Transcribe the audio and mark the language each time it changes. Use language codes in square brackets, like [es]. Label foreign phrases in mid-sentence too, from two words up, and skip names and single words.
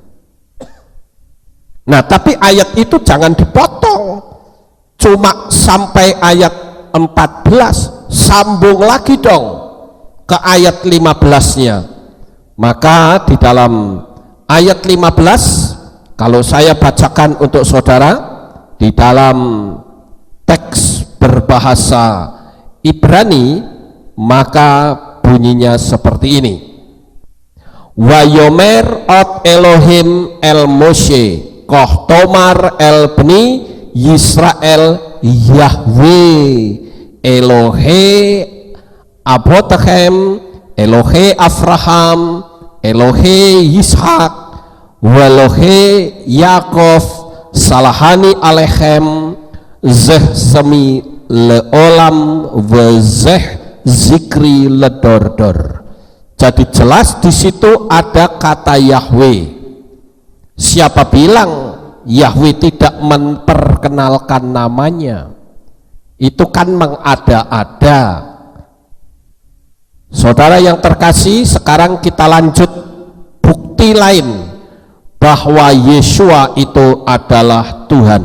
[id] Nah tapi ayat itu jangan dipotong cuma sampai ayat 14, sambung lagi dong ke ayat 15-nya. Maka di dalam ayat 15, kalau saya bacakan untuk saudara di dalam teks berbahasa Ibrani, maka bunyinya seperti ini. [he] ויאמר עוד אלהים אל משה כה תאמר אל בני ישראל יהוה אלהי אברהם אלהי אברהם אלהי יצחק ואלהי יעקב שלחני אליכם זה שמי לעלם וזה זכרי לדר דר. [id] Jadi jelas di situ ada kata Yahweh. Siapa bilang Yahweh tidak memperkenalkan namanya? Itu kan mengada-ada. Saudara yang terkasih, sekarang kita lanjut bukti lain bahwa Yeshua itu adalah Tuhan.